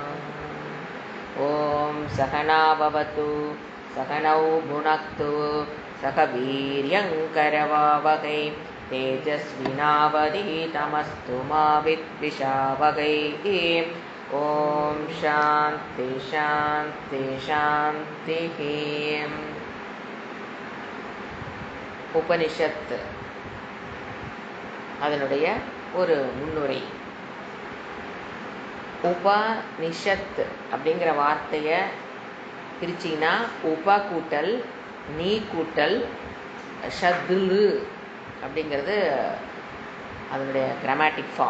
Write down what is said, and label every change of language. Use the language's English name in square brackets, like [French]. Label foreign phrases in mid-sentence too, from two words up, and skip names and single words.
[Sanskrit] ॐ सहना भवतु सहनौ भुनक्तु सह वीर्यङ्करवावहै तेजस्विनावधीतमस्तु मा विद्विषावहै। ॐ शान्ति शान्ति शान्तिः। [Tamil] உபனிஷத் அதனுடைய ஒரு முன்னுரை. உபனிஷத் அப்படிங்கிற வார்த்தையை பிரிச்சிங்கன்னா உப கூட்டல் நீ கூட்டல் ஷத்துலு அப்படிங்கிறது அதனுடைய [English] grammatic form.